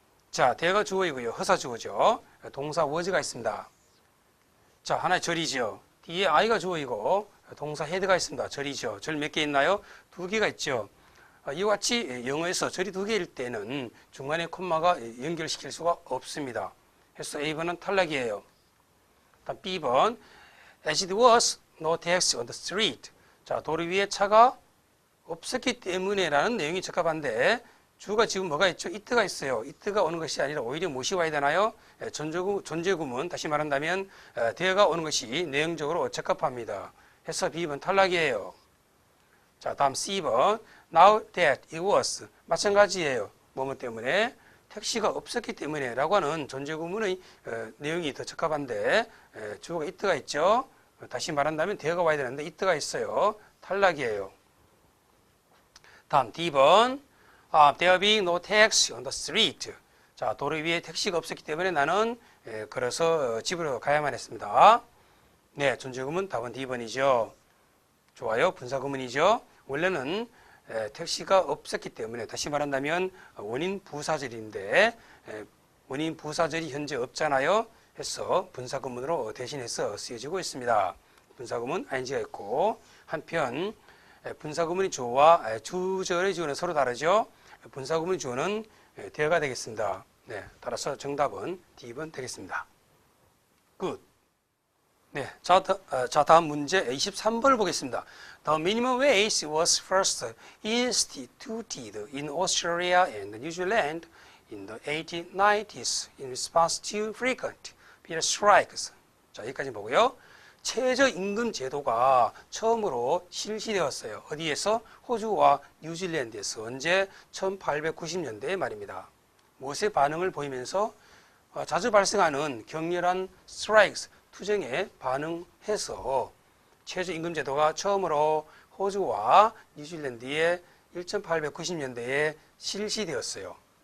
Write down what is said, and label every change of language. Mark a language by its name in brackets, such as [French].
[Korean] 자, there가 주어이고요. 허사 주어죠. 동사 was가 있습니다. 자, 하나의 절이죠. 뒤에 I가 주어이고 동사 had가 있습니다. 절이죠. 절 몇 개 있나요? 2개가 있죠. 이와 같이 영어에서 절이 2개일 때는 중간에 콤마가 연결시킬 수가 없습니다. 그래서 A번은 탈락이에요. 다음 B번. [English] As it was no taxi on the street. [Korean] 자, 도로 위에 차가 없었기 때문에 라는 내용이 적합한데 주가 지금 뭐가 있죠? it가 있어요. it가 오는 것이 아니라 오히려 무엇이 와야 되나요? 존재구문, 다시 말한다면 there가 오는 것이 내용적으로 적합합니다. 해서 B번 탈락이에요. 자, 다음 C번. [English] Now that it was. [Korean] 마찬가지예요. 뭐뭐 때문에? 택시가 없었기 때문에 라고 하는 존재구문의 내용이 더 적합한데 주어가 it가 있죠. 다시 말한다면 there가 와야 되는데 it가 있어요. 탈락이에요. 다음 D번. [English] There being no taxi on the street. [Korean] 자, 도로 위에 택시가 없었기 때문에 나는 걸어서 집으로 가야만 했습니다. 네, 존재구문 답은 D번이죠. 좋아요. 분사구문이죠. 원래는 택시가 없었기 때문에, 다시 말한다면 원인 부사절인데 원인 부사절이 현재 없잖아요. 해서 분사구문으로 대신해서 쓰여지고 있습니다. 분사구문 ing가 있고, 한편 분사구문의 주어와 주절의 주어는 서로 다르죠. 분사구문의 주어는 there가 되겠습니다. 네, 따라서 정답은 D번 되겠습니다. 굿. 네, 자, 다음 문제 23번을 보겠습니다. [English] The minimum wage was first instituted in Australia and New Zealand in the 1890s in response to frequent beer strikes. [Korean] 자, 여기까지 보고요. 최저임금 제도가 처음으로 실시되었어요. 어디에서? 호주와 뉴질랜드에서. 언제? 1890년대 말입니다. 무엇의 반응을 보이면서? 자주 발생하는 격렬한 스트라이크스, 투쟁에 반응해서 최저임금 제도가 처음으로 호주와 뉴질랜드의 1890년대에 실시되었어요.